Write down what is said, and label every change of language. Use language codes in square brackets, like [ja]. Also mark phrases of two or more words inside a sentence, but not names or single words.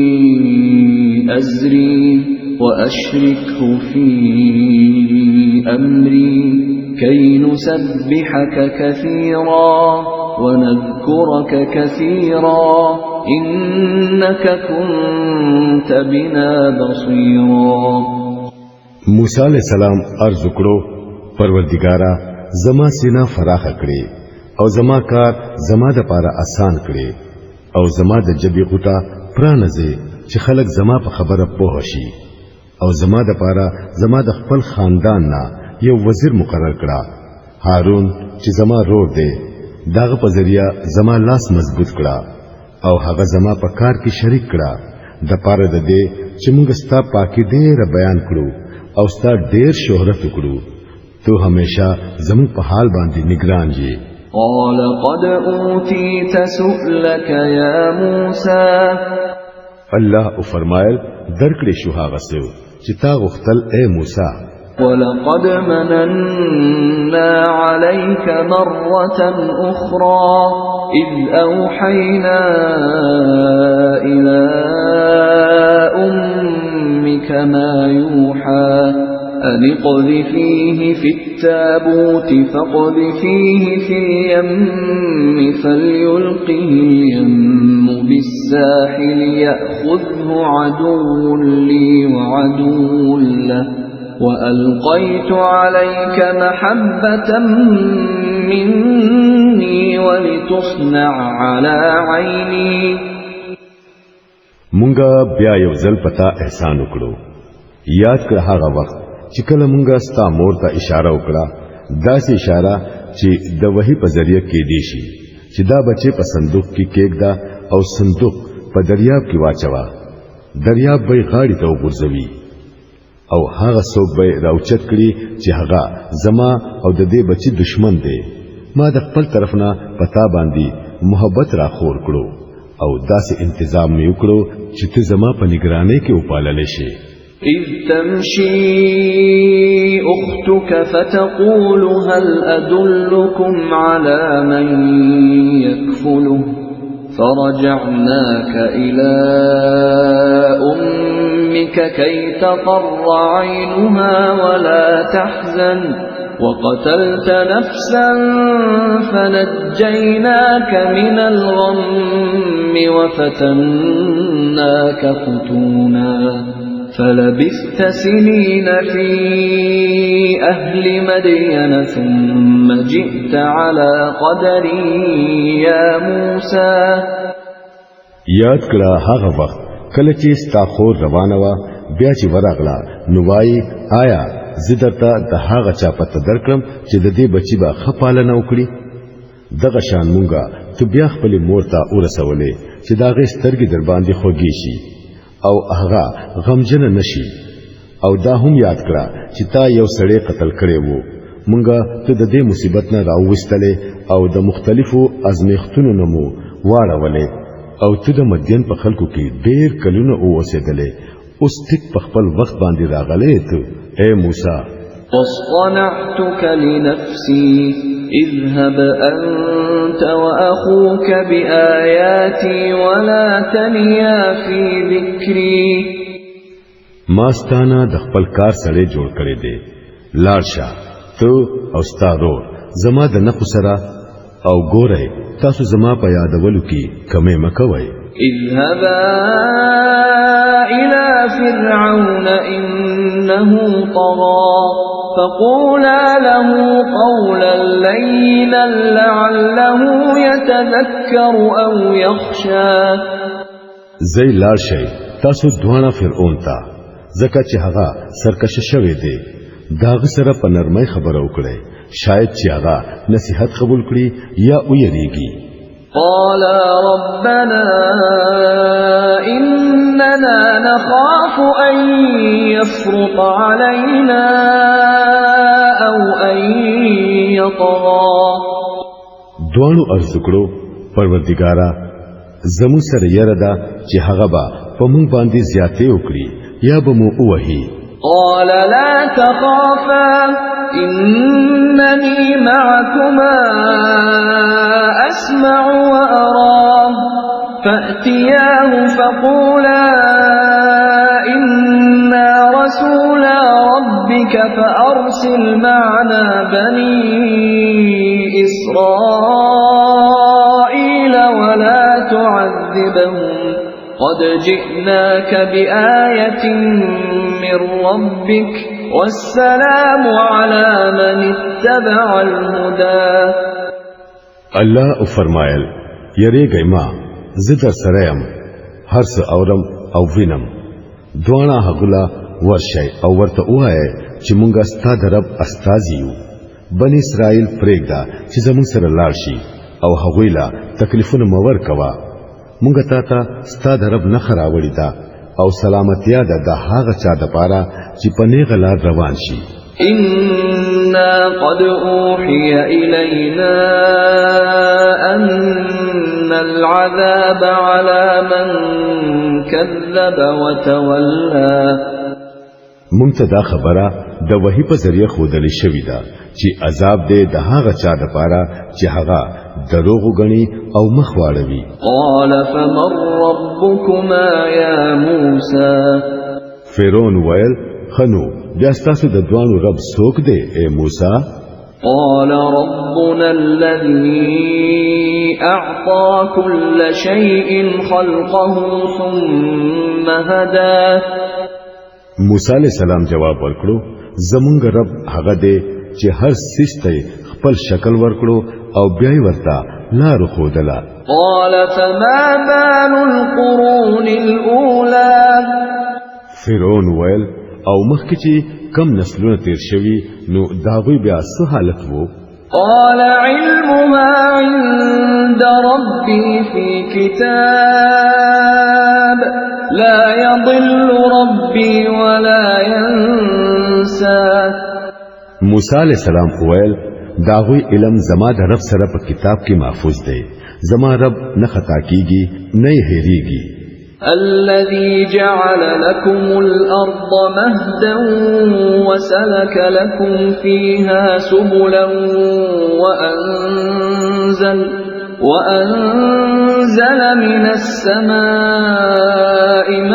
[ar] أزري وأشركه في أمري كي نسبحك كثيرا ونذكرك كثيرا إنك كنت بنا بصيرا. [ps] موسی [ar] علیہ السلام [ps] عرض کړو پروردګارا زما سینا فراخ کړې او زما کار زما د پاره آسان کړې او زما د جبې غټه پرانځي چې خلک زما په خبره پوه شي او زما د پاره زما د خپل خاندان نه یو وزیر مقرر کړه هارون چې زما رور دی داغه په ذریعہ زما لاس مضبوط کړه او هغه زما په کار کې شریک کړه د پاره د دې چې موږ ستا پاکي ډېر بیان کړو او ستا ډېر شهرت وکړو تو همیشه زموږ په حال باندې نگران یې. [ar] قال قد اوتيت سؤلك يا موسى. [ps] الله فرمایل درکړې شو هغه څه چې تا غوښتل اے موسی. [ar] ولقد مننا عليك مرة أخرى إذ أوحينا إلى أمك ما يوحى أن اقذفيه في التابوت فاقذفيه في اليم فليلقه اليم بالساحل يأخذه عدو لي وعدو له وألقيت عليك محبة مني ولتصنع على عيني. [ps] مونږه بیا یو ځل پتا احسان وکړو. یاد کړه هغه وخت چې کله مونږه ستا مور ته اشاره وکړه داسې اشاره چې د وحي په ذریعہ کې دی شي چې دا بچي په صندوق کې کېږدا او صندوق په دریاب کې واچوا دریاب به غاړي ته وګرځوي او هغه څوک به راوچت کړي چې هغه زما او د دې بچي دشمن دی. ما د خپل طرف نه پتا باندې محبت را خور کړو او داسې انتظام مې وکړو چې ته زما په نگرانۍ کې وپالل شي. [ar] إذ تمشي أختك فتقول هل أدلكم على من يكفله فرجعناك إلى أمك كي تقر عينها ولا تحزن وقتلت نفسا فنجيناك من الغم وفتناك فتونا فلبثت سنين في أهل مدين ثم جئت على قدر يا موسى. [ps] یاد کړه هغه وخت کله چې ستا خور روانه وه بیا چې ورغله نو وایي آیا زه درته د هغه چا پته درکړم چې د دې بچي به ښه پالنه وکړي. دغه شان مونږه ته بیا خپلې مور ته ورسولې چې د هغې سترګې در باندې خوږې شي او هغه غمجنه نشي. او دا هم یاد کړه چې تا یو سړی قتل کړی وو، مونږه ته د دې مصیبت نه راوویستلې او د مختلفو ازمیښتونو نه مو واړولې او ته د مدین په خلکو کې ډېر کلونه اوسېدلې. اوس ټیک په خپل وخت باندې راغلې ته اے موسی. [ar] واصطنعتك لنفسي اذهب أنت وأخوك بآياتي ولا تنيا في ذكري. [ps] ماستانا د خپل کار سره جوړ کړی دی، لاړشه ته او ستا رور زما د نفس سره او ګوره تاسو زما په یادولو کې کمې مکوئ. [ar] اذهبا إلى فرعون إنه طغى فقولا له قولا لينا لعله يتذكر أو يخشى. [ps] زي لاړ شئ تاسو دوانه فرعون ته، ځکه چې هغه سرکشه شوی دی، داغه سره په نرمۍ خبره وکړئ، شاید چې هغه نصیحت قبول کړي یا ویریږي. [ar] قال ربنا إننا نخاف أن يفرط علينا أو أن يطغى. [ps] دوانو عرض کړو پروردګارا زمو سره یره ده چې هغه به په مونږ باندې زیاتې وکړي یا به مو وهي. [ar] قال لا تخافا إنني معكما أسمع وأرى. فأتياه فقولا إنا رسولا ربك فأرسل معنا بني إسرائيل ولا تعذبهم قد جئناك بآية من ربك والسلام على من اتبع الهدى. [ps] الله فرمایل یریږئ ما زه در سره یم، هر څه اورم او وینم. دواړه هغولا ورشئ او ورته ووایئ چې مونږه ستا د رب استازي یو. بني اسرائیل پرېږده چې زمونږ سره لاړ شي او هغوی له تکلیفونه مه ورکوه. مونږه تا ته ستا د رب نښه راوړې ده او سلامتیا ده د هغه چا دپاره چې په نیغه لار روان شي. [ar] إنا قد أوحي إلينا أن العذاب على من كذب وتولى. [ps] مونږ ته دا خبره د وحی په ذریعه ښودلې شوې ده چې عذاب دې د هغه چا دپاره چې هغه دروغ غني او مخ واړوي. [ar] قال فمن ربكما يا موسى. [ps] فرعون ویل خنو بیا ستاسو د دوانو رب څوک دی اے موسی؟ [ar] قال ربنا الذي أعطى كل شيء خلقه ثم هدى. [ps] موسی [ar] علیہ السلام [ps] جواب ورکړو زمونږ رب هغه دی چې هر څه ته خپل شکل ورکړو او بیا ورته لار خودله. [ar] قال فما بال القرون الأولى. [ps] فرعون ویل او مخکې چې کم نسلونه تیر شوي نو داغوی بیا څه حالت وو؟ [ar] قال علمها عند ربي في كتاب لا يضل ربي ولا ينسى. [ps] موسی [ar] علیہ السلام [ps] ویل داغوی علم زما د رب سره په کتاب کې محفوظ دی، زما رب نه خطا کیږي نه هېریږي. [ar] الذي جعل لكم الأرض مهدا وسلك لكم فيها سبلا وأنزل من السماء